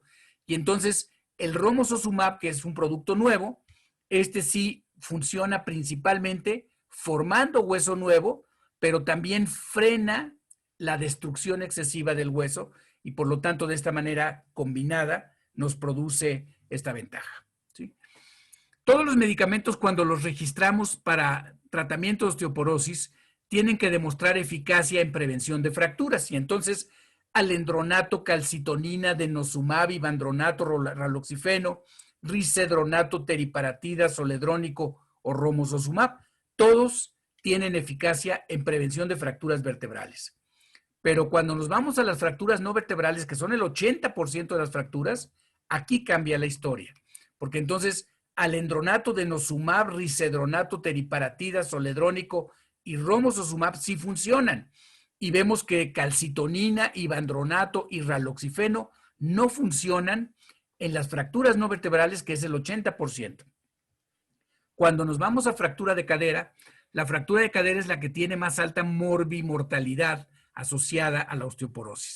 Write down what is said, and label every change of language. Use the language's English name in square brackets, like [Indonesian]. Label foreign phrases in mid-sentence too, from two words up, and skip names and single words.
[Spanish] Y entonces el romosozumab, que es un producto nuevo, este sí funciona principalmente formando hueso nuevo, pero también frena la destrucción excesiva del hueso y por lo tanto de esta manera combinada nos produce esta ventaja, ¿sí? Todos los medicamentos, cuando los registramos para tratamiento de osteoporosis, tienen que demostrar eficacia en prevención de fracturas. Y entonces, alendronato, calcitonina, denosumab, ivandronato, raloxifeno, risedronato, teriparatida, zoledrónico o romosozumab, todos tienen eficacia en prevención de fracturas vertebrales. Pero cuando nos vamos a las fracturas no vertebrales, que son el 80% de las fracturas, aquí cambia la historia. Porque entonces, alendronato, denosumab, risedronato, teriparatida, zoledrónico y romosozumab sí funcionan. Y vemos que calcitonina, ivandronato y raloxifeno no funcionan en las fracturas no vertebrales, que es el 80%. Cuando nos vamos a fractura de cadera, la fractura de cadera es la que tiene más alta morbimortalidad asociada a la osteoporosis.